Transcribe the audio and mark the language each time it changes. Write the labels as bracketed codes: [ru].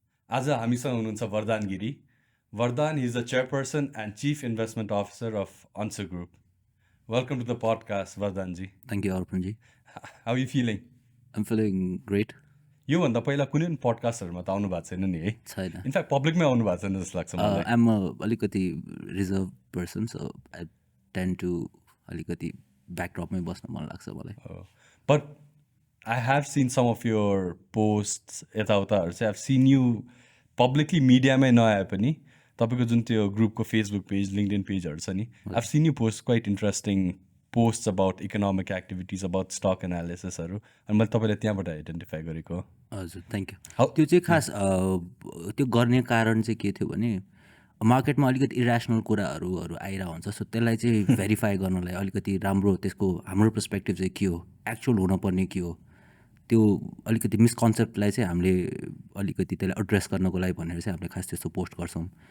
[ne] आज हामीसँग हुनुहुन्छ Vardan Giri. [en] Vardan, he is the Chairperson and Chief Investment Officer of Ansu Group. Welcome to the podcast, Vardan ji. Thank you, Arpan ji. How are you feeling? I'm feeling great. [ne] योभन्दा पहिला कुनै पनि पडकास्टहरूमा त आउनु भएको छैन नि है? छैन. इनफ्याक्ट पब्लिकमै आउनु भएको छैन जस्तो लाग्छ मलाई. [en] I'm a अलिकति reserved person, so I tend to अलिकति backdropमै [ne] बस्न मन लाग्छ मलाई. [en] But I have seen some of your posts [ne] यताउताहरू चाहिँ [en] I've seen you publicly [ne] मिडियामै नआए पनि तपाईँको जुन त्यो ग्रुपको फेसबुक पेज लिङ्कडिन पेजहरू छ नि [en] I've seen you post quite interesting posts about economic activities, about stock analysisहरू [ne] अनि मैले तपाईँलाई त्यहाँबाट आइडेन्टिफाई गरेको. हजुर, थ्याङ्क यू. त्यो चाहिँ खास त्यो गर्ने कारण चाहिँ के थियो भने मार्केटमा अलिकति इरेसनल कुराहरू आइरहेको हुन्छ. सो त्यसलाई चाहिँ भेरिफाई गर्नलाई अलिकति राम्रो त्यसको हाम्रो पर्सपेक्टिभ चाहिँ के हो, एक्चुअल हुनुपर्ने के हो, त्यो अलिकति मिसकन्सेप्टलाई चाहिँ हामीले अलिकति त्यसलाई एड्रेस गर्नको लागि भनेर चाहिँ हामीले खास त्यस्तो पोस्ट गर्छौँ.